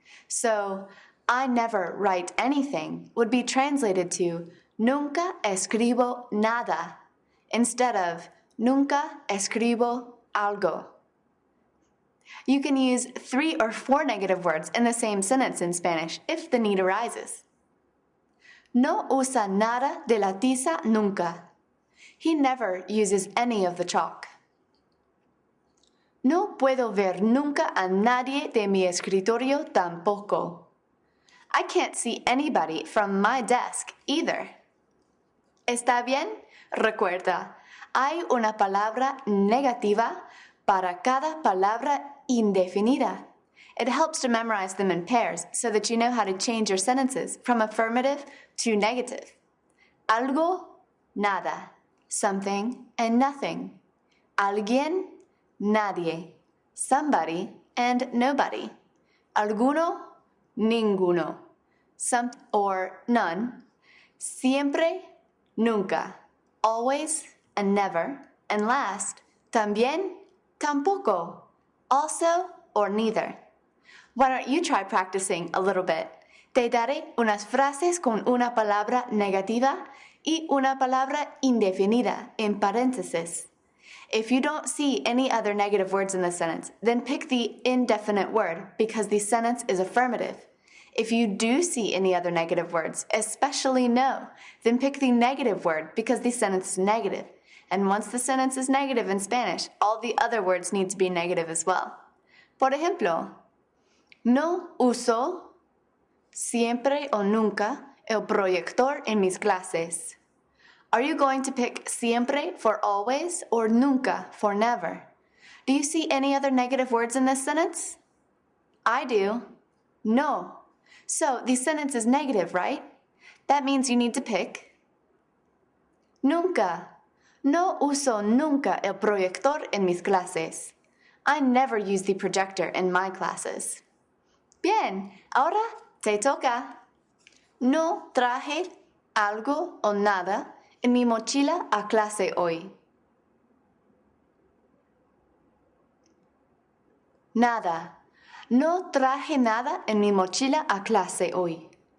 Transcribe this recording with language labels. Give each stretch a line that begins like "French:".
English: So, I never write anything would be translated to
Spanish: Nunca escribo nada,
English: instead of
Spanish: Nunca escribo algo.
English: You can use 3 or 4 negative words in the same sentence in Spanish if the need arises.
Spanish: No usa nada de la tiza nunca.
English: He never uses any of the chalk.
Spanish: No puedo ver nunca a nadie de mi escritorio tampoco.
English: I can't see anybody from my desk either.
Spanish: ¿Está bien? Recuerda, hay una palabra negativa para cada palabra indefinida.
English: It helps to memorize them in pairs so that you know how to change your sentences from affirmative to negative. Algo, nada. Something and nothing. Alguien, nadie. Somebody and nobody. Alguno, ninguno. Some or none. Siempre, nunca. Always and never. And last, también, tampoco. Also or neither. Why don't you try practicing a little bit?
Spanish: Te daré unas frases con una palabra negativa y una palabra indefinida en paréntesis.
English: If you don't see any other negative words in the sentence, then pick the indefinite word because the sentence is affirmative. If you do see any other negative words, especially no, then pick the negative word because the sentence is negative. And once the sentence is negative in Spanish, all the other words need to be negative as well.
Spanish: Por ejemplo, no uso siempre o nunca el proyector en mis clases.
English: Are you going to pick siempre for always or nunca for never? Do you see any other negative words in this sentence? I do. No. So the sentence is negative, right? That means you need to pick nunca.
Spanish: No uso nunca el proyector en mis clases.
English: I never use the projector in my classes.
Spanish: Bien, ahora te toca. No traje algo o nada en mi mochila a clase hoy. Nada. No traje nada en mi mochila a clase hoy.